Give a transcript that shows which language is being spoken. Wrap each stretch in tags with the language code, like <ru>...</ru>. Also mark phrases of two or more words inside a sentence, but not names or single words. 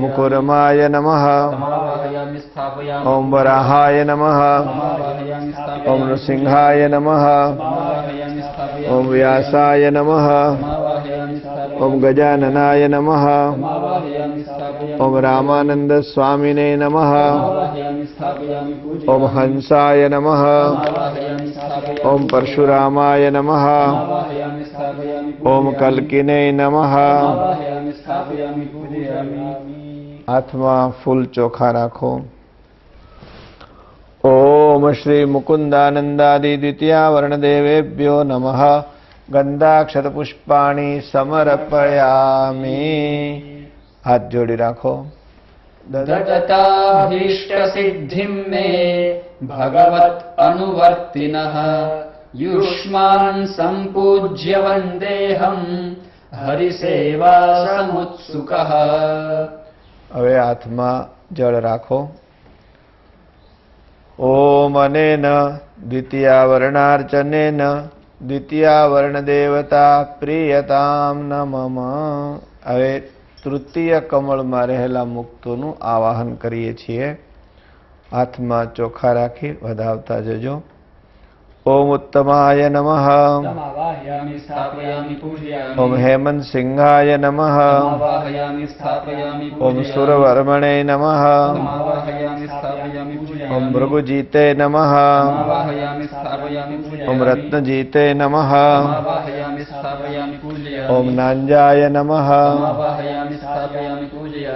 <sa>पूजयामि. કુર્માય નમઃ. तमावाहयामि स्थापयामि. ઓમ વરાહાય નમઃ. तमावाहयामि स्थापयामि. ઓમ નૃસિંહાય નમઃ. तमावाहयामि स्थापयामि. ઓમ વ્યાસાય નમઃ. तमावाहयामि स्थापयामि. ઓમ ગજાનનાય નમઃ. तमावाहयामि स्थापयामि. ઓમ રામાનંદ સ્વામિને નમઃ. तमावाहयामि स्थापयामि पूजयामि. ઓમ હંસાય નમઃ. तमावाहयामि स्थापयामि. ઓમ પરશુરામાય નમઃ. तमावाहयामि स्थापयामि. ઓમ કલ્કિને નમઃ. तमावाहयामि स्थापयामि पूजयामि.</sa> <gu>હાથમાં ફૂલ ચોખા રાખો.</gu> <sa>ઓમ શ્રી મુકુંદાનંદાદિ દ્વિતીયાવર્ણદેવેભ્યો નમઃ. ગંધાક્ષતપુષ્પાણી સમર્પયામિ.</sa> <gu>હાથ જોડી રાખો.</gu> <sa>ददताभीष्टसिद्धिं मे भगवत् अनुवर्तिनः युष्मान् सम्पूज्य वन्देऽहं हरिसेवा समुत्सुकः।</sa> <gu>હવે હાથમાં જળ રાખો.</gu> <sa>ઓમ અનેન દ્વિતીયાવરણાર્ચનેન દ્વિતીયાવર્ણદેવતા પ્રિયતામ નમઃ.</sa> <gu>હવે તૃતીય કમળમાં રહેલા મુક્તોનું આવાહન કરીએ છીએ. હાથમાં ચોખા રાખી વધાવતા જજો.</gu> <sa>ઓમ ઉત્તમાય નમઃ. समावाहयामि स्थापयामि पूजयामि। ઓમ હેમંત સિંહાય નમઃ. समावाहयामि स्थापयामि ઓમ पूजयामि। સુરવર્મણે નમઃ. समावाहयामि स्थापयामि पूजयामि। ઓમ ભૃગુજીતે નમઃ. समावाहयामि स्थापयामि पूजयामि। ઓમ રત્નજીતે નમઃ. समावाहयामि स्थापयामि पूजयामि। ઓમ નાંજાય નમઃ. समावाहयामि स्थापयामि पूजयामि।</sa>